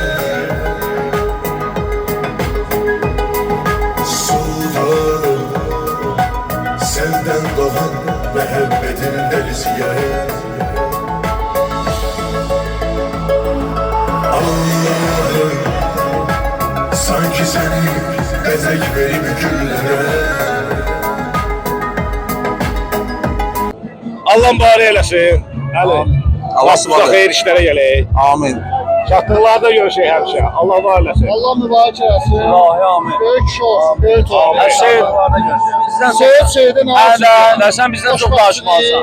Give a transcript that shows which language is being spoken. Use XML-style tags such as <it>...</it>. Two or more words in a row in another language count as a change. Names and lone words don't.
<tr>Sultanım senden doğan muhabbetin deniziye. Allah'ım sanki seni bezek verip güllere.</tr> <az>Allah mübarək eləsin. Əli. Allah Başımıza xeyir işlərə gələk. Amin. Çatdırlarda görüşək həmişə. Allah var eləsin. Allah mübarək eləsin. İlahi amin. Böyük kişi olsun. Böyük olsun. Hər şey Seyid Sən bizdən çox danışmalısan.</az>